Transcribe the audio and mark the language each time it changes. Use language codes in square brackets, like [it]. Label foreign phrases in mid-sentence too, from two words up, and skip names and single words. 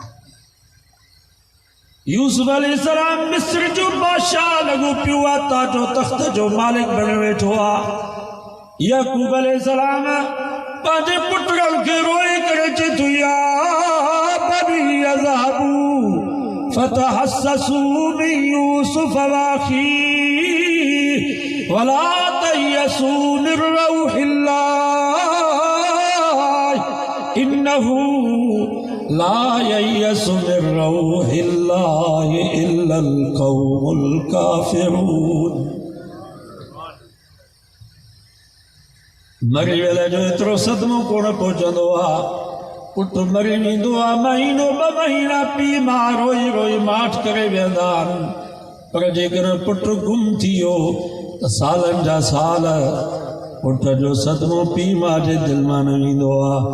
[sd] यूसुफ अलैहिस्सलाम मिस्र जो बादशाह लॻो पियो आहे, ताजो तख़्त जो मालिक बणे वेठो आहे। याकूब अलैहिस्सलाम पंहिंजे पुटनि खे रोए करे चए थो, [ar] يا بني اذهبوا فتحسسوا من يوسف وأخيه ولا تيأسوا من روح الله إنه لا ييأس من روح الله إلا القوم الكافرون. [sd] मरी वेले जो एतिरो सदमो कोन पहुचंदो आहे। पुट मरी वेंदो आहे, महीनो ॿ महीना पीउ मां रोई रोई माठ करे वेंदा आहिनि, पर जेकर पुट गुम थी वियो त सालनि जा साल पुट जो सदमो पीउ मां जे दिलि मां न वेंदो आहे।